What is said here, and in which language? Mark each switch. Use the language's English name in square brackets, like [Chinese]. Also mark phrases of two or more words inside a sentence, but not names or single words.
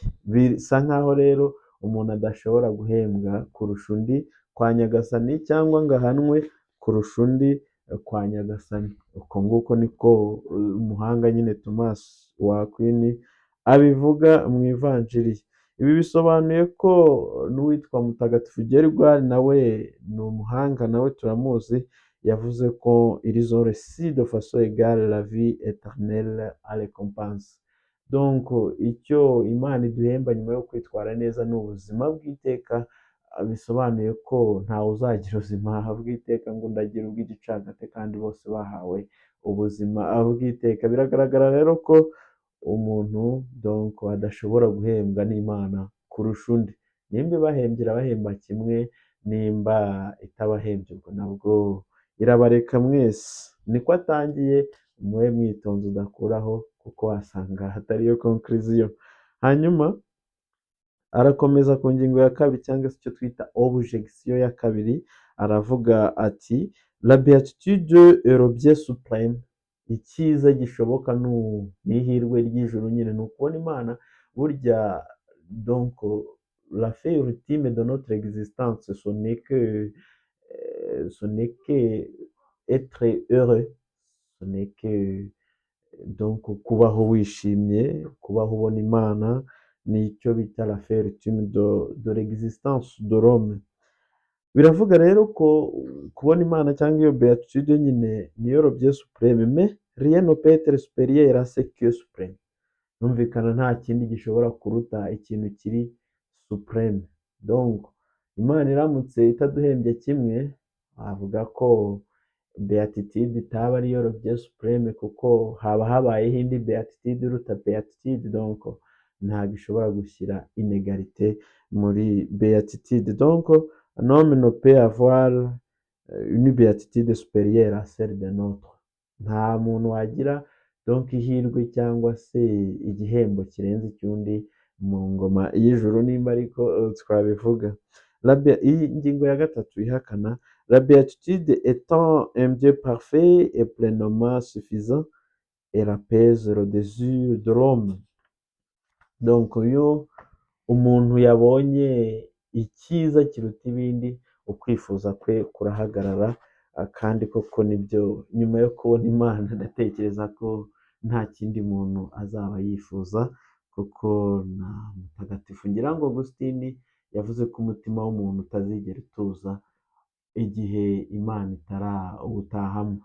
[Kinyarwanda] Bisa nkaho rero umuntu adashobora guhembwa kurusha undi kwa Nyagasani, cyangwa ngo ahanwe kurusha undi kwa Nyagasani. Uko nguko niko umuhanga nyine Thomas wa Aquin abivuga mu ivanjiri. Ibi bisobanuye ko n'uwitwa Mutagatifu Gerwari nawe ni umuhanga, nawe turamuzi, yavuze ko [French] ils ont reçu de façon égale la vie éternelle à récompense. [Kinyarwanda] Donc icyo Imana iduhemba nyuma yo kwitwara neza ni ubuzima bw'iteka, bisobanuye ko ntawe uzagira ubuzima bw'iteka ngo ndagira ubw'igicagate kandi bose bahawe ubuzima bw'iteka. Biragaragara rero ko umuntu donc adashobora guhembwa n'Imana kurusha undi. Nimba ibahembye irabahemba kimwe, nimba itabahembye ubwo nabwo irabareka mwese. Niko atangiye, mube mwitonze udakuraho kuko wasanga hatariyo conclusion. Hanyuma arakomeza ku ngingo ya kabiri cyangwa se icyo twita objection ya kabiri, aravuga ati: [French] la béatitude est le bien suprême. [Kinyarwanda] Icyiza gishoboka ni ihirwe ry'ijuru nyine, ni ukubona Imana. [French] Burya donc la fin ultime de notre existence, ce n'est que être heureux, ce n'est que donc [Kinyarwanda] kubaho wishimye, kubaho ubona Imana, nicyo bita [French] la fin ultime de l'existence de l'homme. [Kinyarwanda] Biravuga rero ko kubona Imana cyangwa iyo béatitude nyine niyo [French] le bien suprême, mais rien ne peut être supérieur à ce qui est suprême. [Kinyarwanda] Numvikana nta kindi gishobora kuruta ikintu kiri supreme. Donc Imana iramutse itaduhembye kimwe, avuga ko béatitude itaba ariyo [French] le bien suprême, [Kinyarwanda] kuko haba habayeho indi béatitude iruta béatitude. Donc ntabwo ishobora gushyira inégalité muri béatitude. [French] Donc un homme ne peut avoir une béatitude supérieure à celle d'un autre. [Kinyarwanda] Nta muntu wagira donc ihirwe cyangwa se igihembo kirenze icy'undi mu ngoma y'ijuru, nimba ariko twabivuga. Iyi ngingo ya gatatu ihakana: [French] la béatitude étant un bien parfait et pleinement suffisant, elle apaise le désir de l'homme. [Kinyarwanda] Donc iyo umuntu yabonye icyiza kiruta ibindi, ukwifuza kwe kurahagarara. Kandi koko nibyo, nyuma yo kubona Imana ndatekereza ko nta kindi muntu azaba yifuza, kuko na Mutagatifu ngira ngo Augustine yavuze ko umutima w'umuntu utazigera utuza igihe Imana itarawutahamo.